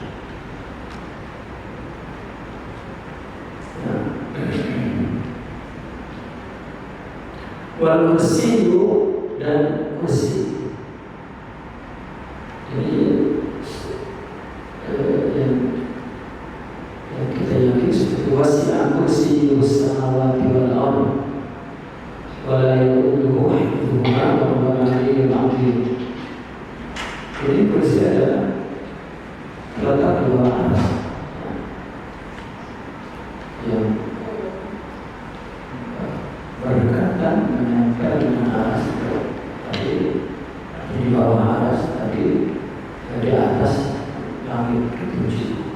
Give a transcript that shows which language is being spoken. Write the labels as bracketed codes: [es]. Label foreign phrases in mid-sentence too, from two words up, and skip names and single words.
[ar] والكرسي [id] dan kursi. Ini yang kita yakini seperti [ar] وسع كرسيه السماوات والأرض ولا يؤوده حفظهما وهو العلي العظيم. [id] Jadi kursi adalah terletak di bawah aras yang berdekatan menempel dengan aras tadi di bawah aras tadi di atas langit ketujuh